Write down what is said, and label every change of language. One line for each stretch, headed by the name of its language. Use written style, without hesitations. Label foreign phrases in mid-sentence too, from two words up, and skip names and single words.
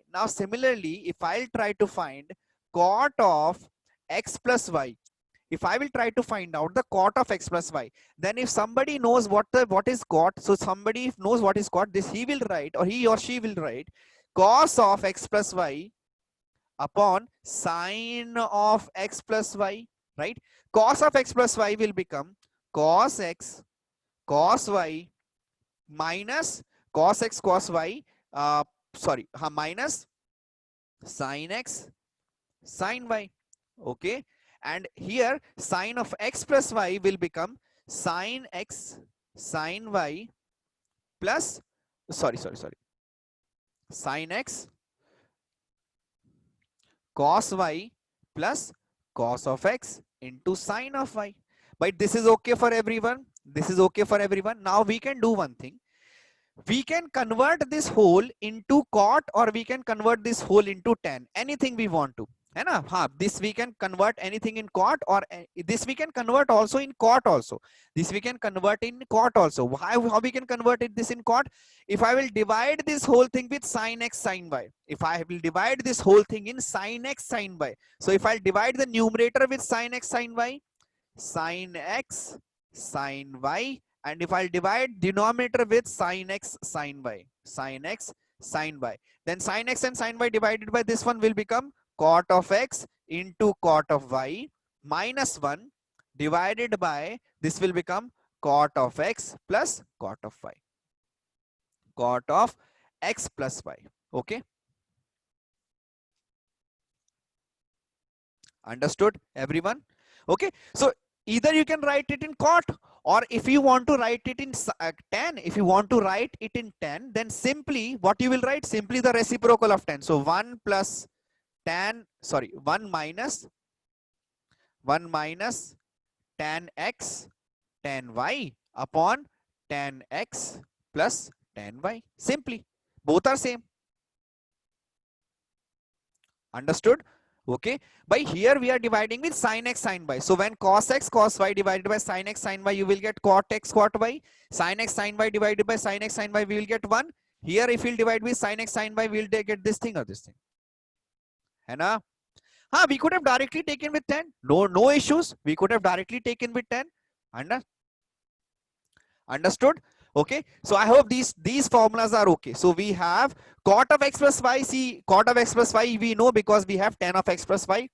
English: Now similarly, if I'll try to find cot of x plus y, if I will try to find out the cot of x plus y, then if somebody knows what is cot, so somebody knows what is cot, this he will write, or he or she will write cos of x plus y upon sine of x plus y, right? Cos of x plus y will become cos x cos y minus cos x cos y, minus sine x sine y. Okay, and here sine of x plus y will become sine x sine y plus sine x cos y plus cos of x into sine of y. But this is okay for everyone. This is okay for everyone. Now we can do one thing. We can convert this whole into cot, or we can convert this whole into tan. Anything we want to.
Hindi: है ना? हाँ,
English: this we can convert anything in cot, or this we can convert also in cot also. This we can convert in cot also. How we can convert it this in cot? If I will divide this whole thing with sin x sin y. If I will divide this whole thing in sin x sin y. So if I'll divide the numerator with sin x sin y, sin x sin y, and if I'll divide denominator with sin x sin y, sin x sin y, then sin x and sin y divided by this one will become cot of x into cot of y minus 1 divided by this will become cot of x plus cot of y. Cot of x plus y. Okay. Understood, everyone? Okay. So either you can write it in cot, or if you want to write it in tan, if you want to write it in tan, then simply what you will write? Simply the reciprocal of tan. So 1 plus tan, 1 minus tan x tan y upon tan x plus tan y. Simply, both are same. Understood? Okay, by here we are dividing with sin x sin y. So when cos x cos y divided by sin x sin y, you will get cot x cot y. Sin x sin y divided by sin x sin y, we will get 1. Here if we'll divide with sin x sin y, we will get this thing or this thing.
Hindi: है ना?
English: We could have directly taken with 10. No issues. We could have directly taken with 10. Understood? Okay. So I hope these formulas are okay. So we have cot of x plus y. See, cot of x plus y we know because we have tan of x plus y.